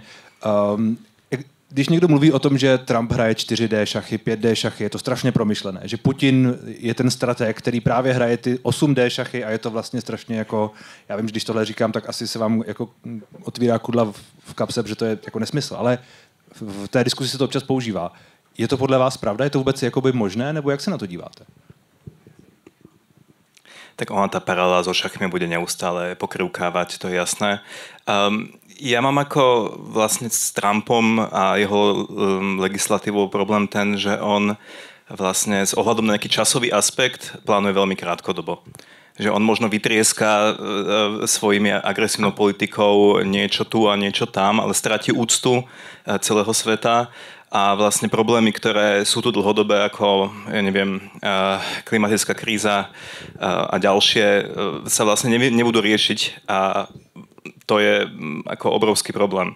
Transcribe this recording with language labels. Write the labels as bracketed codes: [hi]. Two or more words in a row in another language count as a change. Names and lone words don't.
[cs] Když někdo mluví o tom, že Trump hraje 4D šachy, 5D šachy, je to strašně promyšlené, že Putin je ten strateg, který právě hraje ty 8D šachy a je to vlastně strašně jako, já vím, že když tohle říkám, tak asi se vám jako otvírá kudla v kapse, že to je jako nesmysl, ale v té diskusi se to občas používá. Je to podle vás pravda? Je to vůbec jakoby možné, nebo jak se na to díváte? [sk] tak ona tá paralela so šachmi bude neustále pokrivkávať, to je jasné. Ja mám ako vlastne s Trumpom a jeho legislatívou problém ten, že on vlastne s ohľadom na nejaký časový aspekt plánuje veľmi krátkodobo. Že on možno vytrieska svojimi agresívnou politikou niečo tu a niečo tam, ale stratí úctu celého sveta a vlastne problémy, ktoré sú tu dlhodobé, ako, ja neviem, klimatická kríza a ďalšie, sa vlastne nebudú riešiť a to je ako obrovský problém.